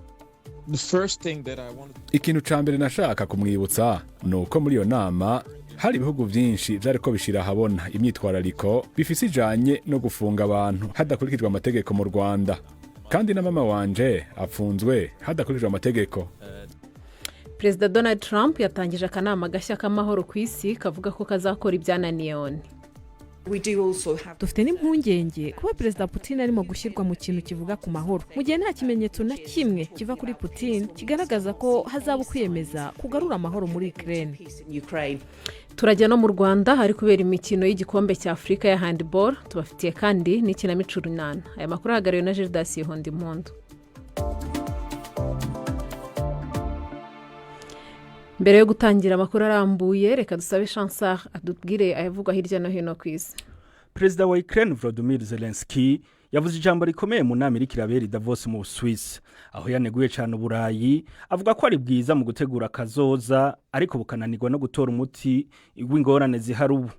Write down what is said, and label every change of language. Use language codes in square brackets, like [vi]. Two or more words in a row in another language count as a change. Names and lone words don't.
[rn] Ikintu ca mbere nashaka kumwibutsa nuko muri iyo nama hari ibihugu byinshi vyariko bishira habona imyitwarariko bifise ijanye no gufunga abantu hadakurikijwe amategeko mu Rwanda, kandi na mama wanje afunzwe hadakurikijwe amategeko. [rw] Perezida Donald Trump yatangije akanama gashya k'amahoro ku isi kavuga ko kazakora ibyananiye ONU. Dufite n'impungenge kuba Perezida Putin arimo gushyirwa mu kintu kivuga ku mahoro mu gihe nta kimenyetso na kimwe kiva kuri Putin kigaragaza ko hazaba kwiyemeza kugarura amahoro muri Ukraine. [rn] Turajya no mu Rwanda hari kubera imikino y'igikombe cya Afrika ya handball, tubafitiye kandi n'ikinamico runana. Aya makuru ahagariwe na Gildas Hondimpundu. Mbere yo gutangira amakuru arambuye, reka dusabe Chancellor adubwire ayavugwa hirya no hino ku isi. Perezida wa Ukraine Volodymyr Zelensky yavuze ijambo rikomeye mu nama iriko irabera i Davos mu Swiss, aho yaneguye cyane Uburayi, avuga ko ari bwiza mu gutegura kazoza ariko bukananirwa no gutora umuti w'ingorane zihari ubu.